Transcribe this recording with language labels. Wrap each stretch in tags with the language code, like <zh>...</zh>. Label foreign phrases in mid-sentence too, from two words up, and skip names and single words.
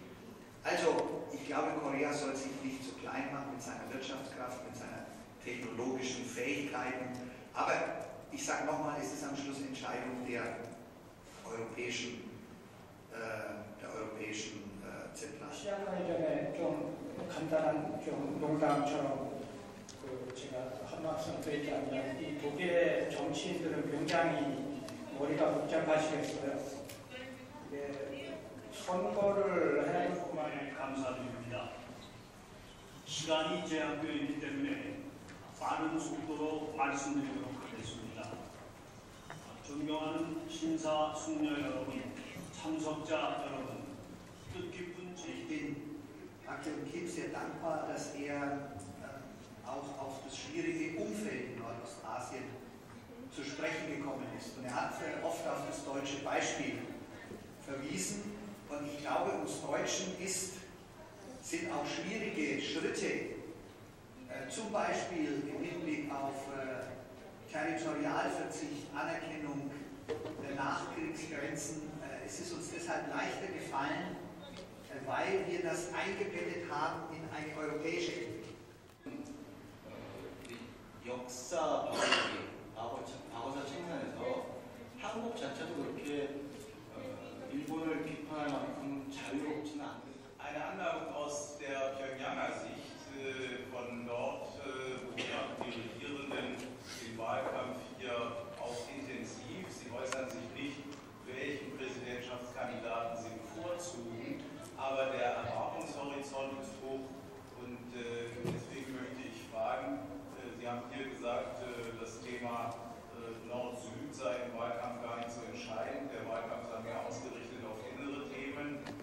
<de>Also, ich glaube, Korea soll sich nicht zu klein machen mit seiner Wirtschaftskraft, mit seinen technologischen Fähigkeiten. Aber ich sage nochmal, es ist am Schluss Entscheidung der europäischen Zentrale.</de> <ko>시작하기 전에 좀 간단한 좀 농담처럼 제가 한 말씀 드리자면 이 독일의 정치인들은 굉장히 머리가 복잡하시겠어요. 선거를 해야 할 뿐만 아니라 감사드립니다. 시간이 제한되어 있기 때문에 빠른 속도로 말씀드리도록 하겠습니다. 존경하는 심사숙녀 여러분, 참석자 여러분, 뜻깊은</ko> <de>Ich bin Akteur Kim sehr dankbar, dass er auch auf das schwierige Umfeld in Nordostasien zu sprechen gekommen ist. Und er hat oft auf das deutsche Beispiel verwiesen. Und ich glaube, uns Deutschen sind auch schwierige Schritte, zum Beispiel im Hinblick auf Territorialverzicht, Anerkennung der Nachkriegsgrenzen, es ist uns deshalb leichter gefallen, weil wir das eingebettet haben in eine europäische Entwicklung.</de> <ko>역사 과거사 측면에서 한국 자체도 그렇게 일본을 비판할 만큼 자유롭지는 않거든요.</ko> <de>Eine Anmerkung aus der Pyongyanger Sicht, von dort, wo die Regierenden den Wahlkampf hier auch intensiv, sie äußern sich nicht, welchen Präsidentschaftskandidaten sie bevorzugen, aber der Erwartungshorizont ist hoch und deswegen möchte ich fragen, Sie haben hier gesagt, das Thema Nord-Süd sei im Wahlkampf gar nicht so entscheidend, der Wahlkampf sei mehr ausgerichtet auf innere Themen.</de>